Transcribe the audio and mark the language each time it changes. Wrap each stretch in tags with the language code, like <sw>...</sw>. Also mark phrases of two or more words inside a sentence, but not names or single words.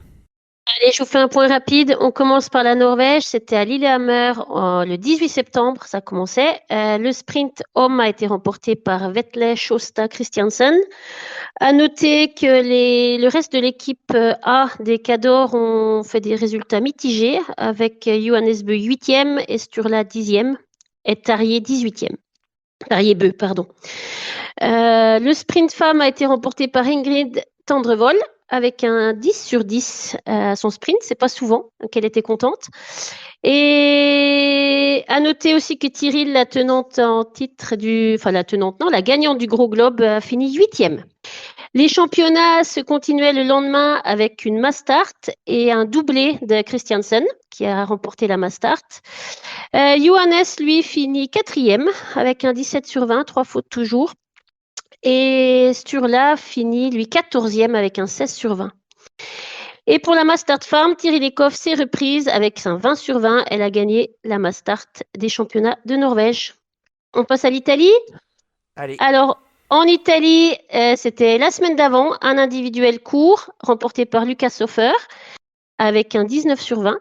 <fr>Allez, je vous fais un point rapide. On commence par la Norvège. C'était à Lillehammer le 18 septembre. Ça commençait. Le sprint homme a été remporté par Vetle Sjåstad Christiansen. À noter que le reste de l'équipe A des Cador ont fait des résultats mitigés avec Johannes Bø 8e et Sturla 10e et Tarjei 18e. Tarjei Bø, pardon. Le sprint femme a été remporté par Ingrid Tendrevold avec un 10 sur 10 à son sprint. C'est pas souvent qu'elle était contente. Et à noter aussi que Tyrrell, la gagnante du Gros Globe, a fini 8e. Les championnats se continuaient le lendemain avec une</fr> <en>mass start</en> <fr>et un doublé de Christiansen qui a remporté la</fr> <en>mass start.</en> <fr>Johannes, lui, finit 4e avec un 17 sur 20, 3 fautes toujours. Et Sturla finit, lui, 14e avec un 16 sur 20. Et pour la</fr> <en>mass start</en> <fr>farm, Thierry Lecoff s'est reprise avec un 20 sur 20. Elle a gagné la</fr> <en>mass start</en> <fr>des championnats de Norvège. On passe à l'Italie. Allez. Alors, en Italie, c'était la semaine d'avant, un individuel court remporté par Lucas Hofer avec un 19 sur 20.</fr>